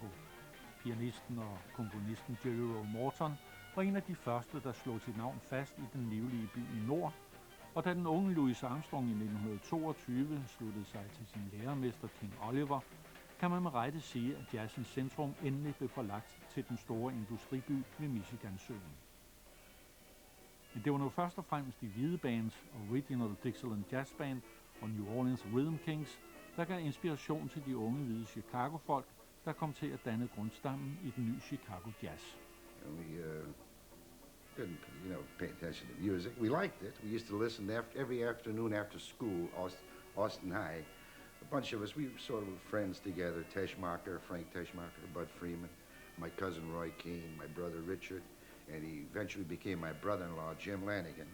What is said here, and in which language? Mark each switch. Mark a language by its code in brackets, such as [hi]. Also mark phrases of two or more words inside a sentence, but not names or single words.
[da] Pianisten og komponisten Jerry Roll Morton var en af de første, der slog sit navn fast i den livlige by i nord, og da den unge Louis Armstrong i 1922 sluttede sig til sin lærermester King Oliver, kan man med rette sige, at jazzens centrum endelig blev forlagt til den store industriby ved Michigansøen. Men det var nu først og fremmest de hvide bands, Original Dixieland Jazz Band og New Orleans Rhythm Kings, der gav inspiration til de unge hvide Chicago-folk, der kom til at danne grundstammen i den nye Chicago Jazz. [en] We didn't, pay attention to music. We liked it. We used to listen every afternoon after school, Austin High. A bunch of us, we sort of were friends together. Teschmacher, Frank Teschmacher, Bud Freeman, my cousin Roy Keane, my brother Richard, and he eventually became my brother-in-law, Jim Lanigan.